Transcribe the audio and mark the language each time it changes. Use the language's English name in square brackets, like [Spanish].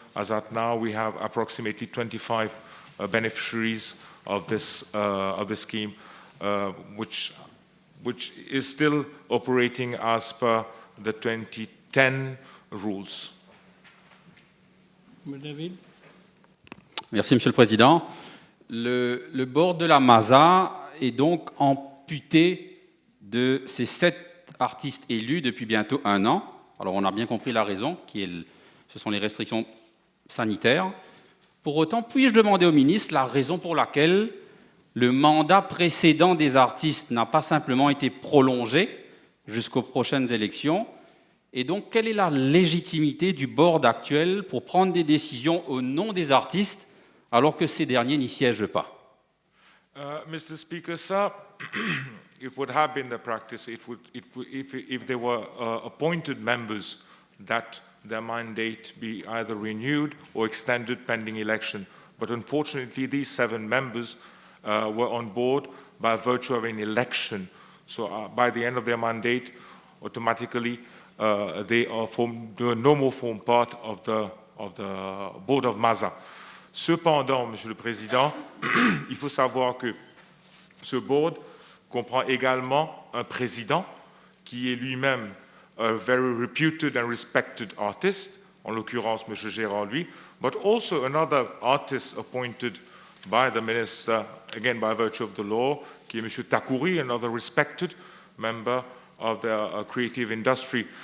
[English] As at now, we have approximately 25 beneficiaries of this scheme, which is still operating as per the 2010 rules. David? [French] Merci, Monsieur le Président. Le board de la MASA est donc amputé de ces 7 artistes élus depuis bientôt 1 an. Alors, on a bien compris la raison, ce sont les restrictions sanitaires. Pour autant, puis-je demander au ministre la raison pour laquelle le mandat précédent des artistes n'a pas simplement été prolongé jusqu'aux prochaines élections? Et donc, quelle est la légitimité du board actuel pour prendre des décisions au nom des artistes alors que ces derniers n'y siègent pas? [English] Mr. Speaker, sir, it would have been the practice if there were appointed members that their mandate be either renewed or extended pending election. But unfortunately, these 7 members were on board by virtue of an election. So by the end of their mandate, automatically, they no more form part of the board of MASA. [French] Cependant, Monsieur le Président, il faut savoir que ce board comprend également un président qui est lui-même a very reputed and respected artist, en l'occurrence M. [English] Gérard lui, but also another artist appointed by the minister, again by virtue of the law, [French] qui est M. [English] Takouri, another respected member of the creative industry.